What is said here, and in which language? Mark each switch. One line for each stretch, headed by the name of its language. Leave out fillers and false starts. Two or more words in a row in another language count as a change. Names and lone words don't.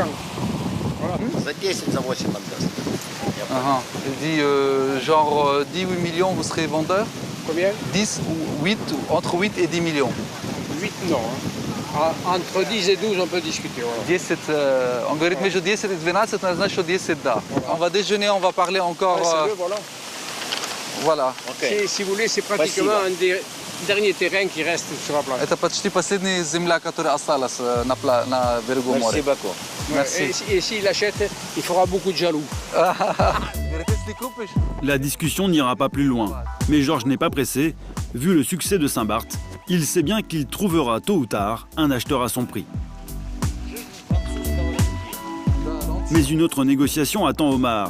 French: Voilà. Il dit, genre 10 8 millions, vous serez vendeur? Combien? 10 ou 8, entre 8 et 10 millions. 8 non. Hein. Entre 10 et 12, on peut discuter. Voilà.
Russian: 10, on говорит между 10 et 12, ça значит, что 10 да.
French: On va déjeuner, on va parler encore. Voilà. Voilà. Okay. Si vous voulez, c'est pratiquement un des derniers terrains qui reste sur la plage.
Russian: Это почти последняя земля, которая осталась на берегу моря.
French: Merci beaucoup. Merci. Et s'il achète, il fera beaucoup de jaloux. La discussion n'ira pas plus loin. Mais Georges n'est pas pressé. Vu le succès de Saint-Barth, il sait bien qu'il trouvera tôt ou tard un acheteur à son prix. Mais une autre négociation attend Omar.